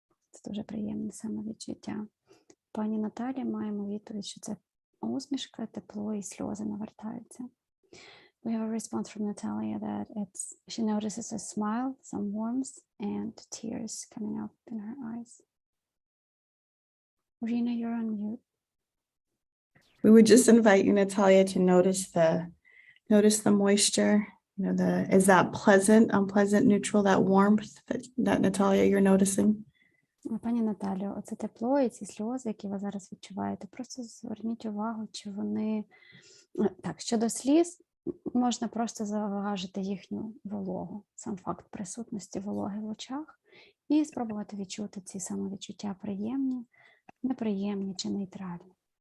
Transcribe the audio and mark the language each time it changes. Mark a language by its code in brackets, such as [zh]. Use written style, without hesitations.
[uk] Це дуже приємне самовідчуття. Пані Наталі, маємо відповідь, що це усмішка, тепло і сльози навертаються. [en] We have a response from Natalia that she notices a smile, some warmth, and tears coming up in her eyes. Rina, you're on mute. We would just invite you, Natalia, to notice the moisture. You know, is that pleasant, unpleasant, neutral, that warmth that Natalia, you're noticing? [uk] Пані Наталю, оце тепло і ці сльози, які ви зараз відчуваєте, просто зверніть увагу, чи вони... Так, щодо сліз, можна просто заважити їхню вологу, сам факт присутності вологи в очах, і спробувати відчути ці самовідчуття приємні, неприємні чи нейтральні.